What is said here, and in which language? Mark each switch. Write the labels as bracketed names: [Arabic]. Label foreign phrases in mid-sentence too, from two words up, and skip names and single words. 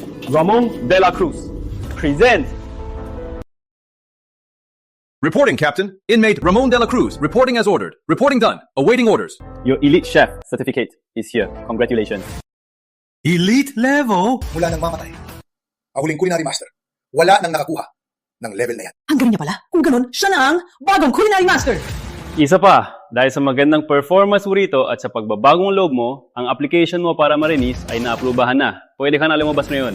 [English] Ramon de la Cruz. Present. Reporting, Captain. Inmate Ramon de la Cruz, reporting as ordered. Reporting done. Awaiting orders. Your elite chef certificate is here. Congratulations. Elite level? [Filipino] Mula nang mamatay, ang huling [English] culinary master, [Filipino] wala nang nakakuha ng level na yan. Ang galing niya pala. Kung ganun, siya na ang bagong [English] culinary master. [Filipino] Isa pa, dahil sa magandang performance mo rito at sa pagbabagong loob mo, ang application mo para ma-release ay naaprubahan na. Pwede ka na lumabas ngayon.